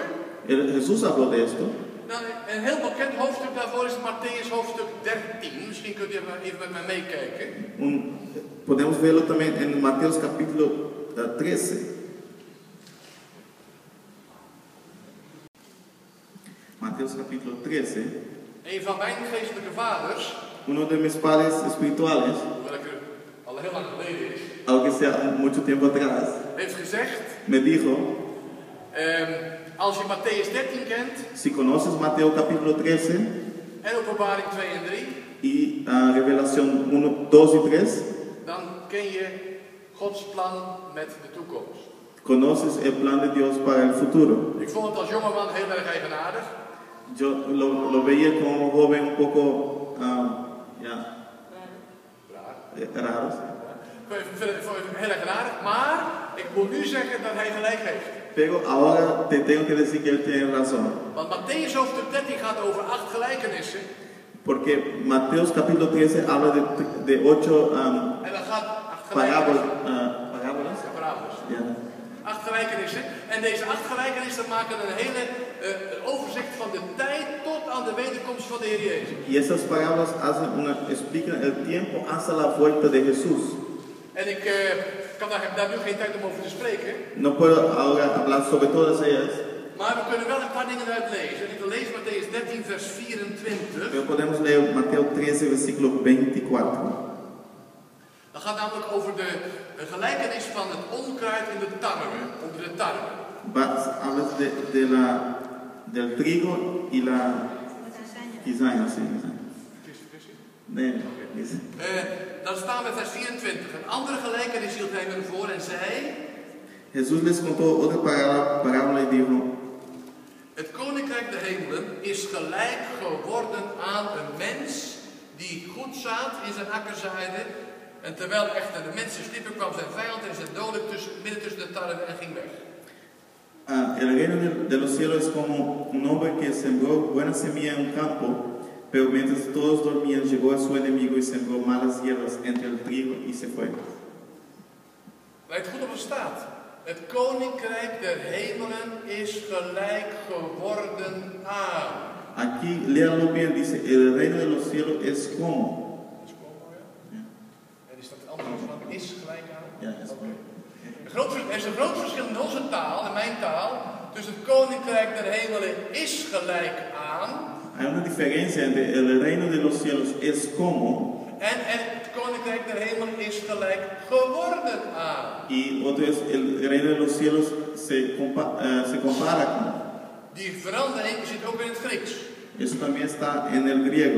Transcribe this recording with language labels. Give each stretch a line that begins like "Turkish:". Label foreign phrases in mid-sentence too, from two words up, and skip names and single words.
Spanish: Jesús habló de esto.
Dutch: Nou, een heel bekend hoofdstuk daarvoor is Mattheüs hoofdstuk 13. Misschien kunt u even met mij meekijken.
Spanish: Podemos verlo también en Mateo capítulo 13. Mateo capítulo 13.
Dutch: Een van mijn geestelijke vaders,
Spanish: Uno de mis padres espirituales,
Dutch: hoewel ik er al heel lang geleden is,
Spanish: aunque sea mucho tiempo atrás,
Dutch: heeft gezegd,
Spanish: me dijo,
Dutch: als je Mattheüs 13 kent
Spanish: si conoces Mateo capítulo 13
Dutch: en Openbaring 2 en 3,
Spanish: y Revelación 1, 2 y 3,
Dutch: dan ken je Gods plan met de toekomst.
Spanish: ¿Conoces el plan de Dios para el futuro?
Dutch: Ik vond het als jongeman heel erg eigenaardig.
Spanish: Yo lo veía como joven un poco, raro.
Dutch: Ik vind het heel erg raar, maar ik moet nu zeggen dat hij gelijk heeft.
Spanish: Pero ahora te tengo que decir que él tiene razón.
Dutch: Want Mattheüs hoofdstuk 13 gaat over 8 gelijkenissen.
Spanish: Porque Mateos capítulo 13 habla de 8
Dutch: En dan gaat 8 gelijkenissen.
Spanish: parábolas.
Dutch: Ja, paraboles. Ja. 8 gelijkenissen. En deze 8 gelijkenissen maken een hele overzicht van de tijd tot aan de wederkomst van de Heer Jezus.
Spanish: Y esas parábolas explican el tiempo hasta la vuelta de Jesús.
Dutch: En ik heb daar nu geen tijd om over te spreken.
Spanish: No puedo ahora hablar sobre todas ellas.
Dutch: Maar we kunnen wel een paar dingen uitlezen. En ik wil lezen Mattheüs 13 vers 24.
Spanish: Pero podemos leer Mateo 13 versículo 24.
Dutch: Dat gaat namelijk over de gelijkenis van het onkruid in de tarwe, onder de tarwe.
Spanish: Hablas del trigo y la cizaña, sí.
Dutch: Nee, Dan staan we vers 24. Een andere gelijkenis hield hij hun voor en zei:
Spanish: Jesús les contó otra parábola y dijo:
Dutch: het koninkrijk der hemelen is gelijk geworden aan een mens die goed zaad in zijn akker zaaide. En terwijl echter de mensen sliepen, kwam zijn vijand en zijn dodelijk midden tussen de tarwe en ging weg.
Spanish: El reino de los cielos es como un hombre que sembró buena semilla en un campo, pero mientras todos dormían llegó a su enemigo y sembró malas hierbas entre el trigo y se fue.
Dutch: Let goed op wat staat. Het koninkrijk der hemelen is gelijk geworden aan.
Spanish: Aquí, léalo bien, dice, el reino de los cielos es como.
Dutch: En is dat anders van is gelijk aan? Ja, is okay. Er is een groot verschil in onze taal, in mijn taal, tussen het koninkrijk der hemelen is gelijk aan.
Spanish: Hay una diferencia entre el reino de los cielos es como.
Dutch: En het koninkrijk der hemelen is gelijk geworden aan.
Spanish: Y otro es el reino de los cielos se compara con.
Dutch: Die verandering zit ook in het Grieks.
Spanish: Eso también está en el griego.